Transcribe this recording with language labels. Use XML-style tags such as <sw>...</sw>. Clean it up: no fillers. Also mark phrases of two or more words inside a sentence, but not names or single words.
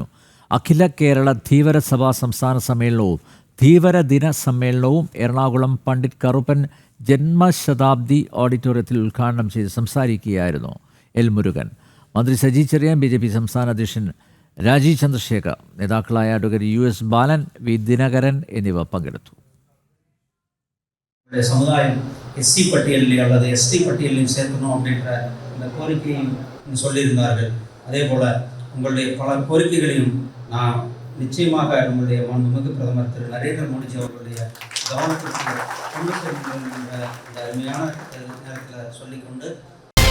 <ml>അഖില കേരള ധീവര സഭാ സംസ്ഥാന സമ്മേളനവും ധീവര ദിന സമ്മേളനവും എറണാകുളം പണ്ഡിറ്റ് കറുപ്പൻ ജന്മശതാബ്ദി ഓഡിറ്റോറിയത്തിൽ ഉദ്ഘാടനം ചെയ്ത് സംസാരിക്കുകയായിരുന്നു എൽ മുരുകൻ. മന്ത്രി സജി ചെറിയാൻ, BJP സംസ്ഥാന അധ്യക്ഷൻ രാജീവ് ചന്ദ്രശേഖർ, നേതാക്കളായ അഡ്വക്കേറ്റ് US ബാലൻ, വി ദിനകരൻ എന്നിവർ പങ്കെടുത്തു.</ml> <ta>சமுதாயம் SC பட்டியலில் அல்லது ST பட்டியலில் சேர்க்கணும் அப்படின்ற இந்த கோரிக்கையும் சொல்லியிருந்தார்கள். அதே போல் உங்களுடைய பல கோரிக்கைகளையும் நான் நிச்சயமாக நம்முடைய மாண்புமிகு பிரதமர் திரு நரேந்திர மோடிஜி அவர்களுடைய கவனத்திற்கு கொண்டு செல்கின்ற இந்த அருமையான நேரத்தில் சொல்லிக்கொண்டு</ta>